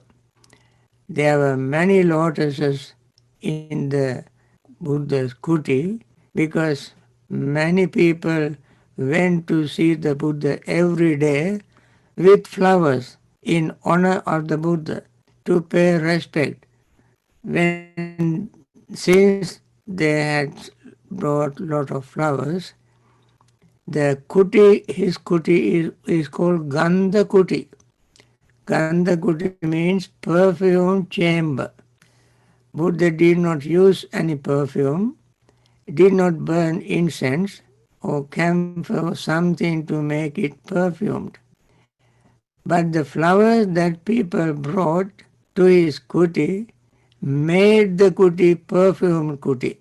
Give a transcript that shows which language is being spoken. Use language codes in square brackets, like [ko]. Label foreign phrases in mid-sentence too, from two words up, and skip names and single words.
[en] There were many lotuses in the Buddha's kuti because many people went to see the Buddha every day with flowers in honor of the Buddha to pay respect. When since they had brought lot of flowers, the kuti, his kuti is called [pi] Gandha kuti. Gandha kuti [en] means perfume chamber. Buddha did not use any perfume, did not burn incense or camphor something to make it perfumed. But the flowers that people brought to his kuti made the kuti perfumed kuti.